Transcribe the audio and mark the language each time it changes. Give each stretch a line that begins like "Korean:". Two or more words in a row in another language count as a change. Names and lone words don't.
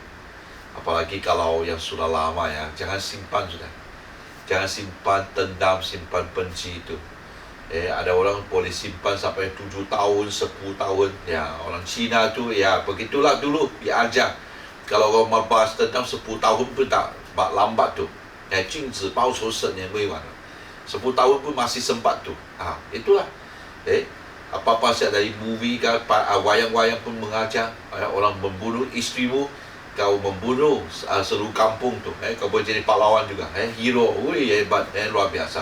Malay: Apalagi kalau yang sudah lama ya, jangan simpan sudah. Jangan simpan dendam, simpan benci itu. Ada orang boleh simpan sampai 7 tahun, 10 tahun. Orang Cina tu, begitulah dulu diajar. Kalau kau membalas dendam 10 tahun pun tak lambat tu.
Chinese: 禁止报仇10年未晚了.
Malay: 10 tahun pun masih sempat tu. Itulah. Apa-apa saya dari movie kan, wayang-wayang pun mengajar orang membunuh isterimu, kau membunuh seluruh kampung tu, kau boleh jadi pahlawan juga, hero, hebat, luar biasa.